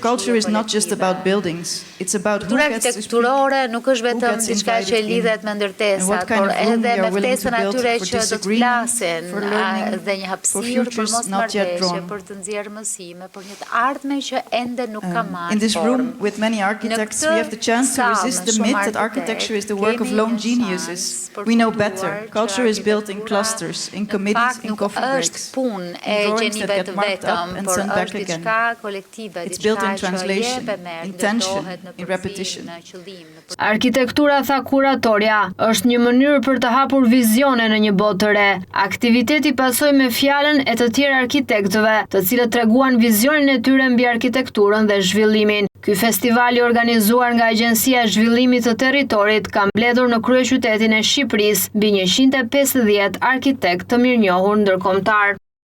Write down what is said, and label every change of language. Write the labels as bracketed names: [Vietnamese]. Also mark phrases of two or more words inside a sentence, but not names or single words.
[Albanian] Kultura arkitekturore nuk është vetëm diçka që lidhet me ndërtesat, por edhe me ftesën atyre që do të flasin dhe një hapësirë për mosmarrëveshje, për të nxjerrë mësime, për një të ardhme që ende nuk ka marrë formë. Në këtë sallë [English] Culture is built in clusters, in committees, in coffee breaks, in drawings that get marked up and sent back again. It's built in translation, in tension, in repetition. [Albanian] Arkitektura, tha kuratorja, është një mënyrë për të hapur vizione në një botë të re. Aktiviteti pasoi me fjalën e të tjerë arkitektëve, të cilët treguan vizionin e tyre mbi arkitekturën dhe zhvillimin. Ky festival i organizuar nga Agjencia e Zhvillimit të Territorit ka mbledhur në kryeqytetin e Shqipërisë mbi 150 arkitekt të mirënjohur ndërkombëtar.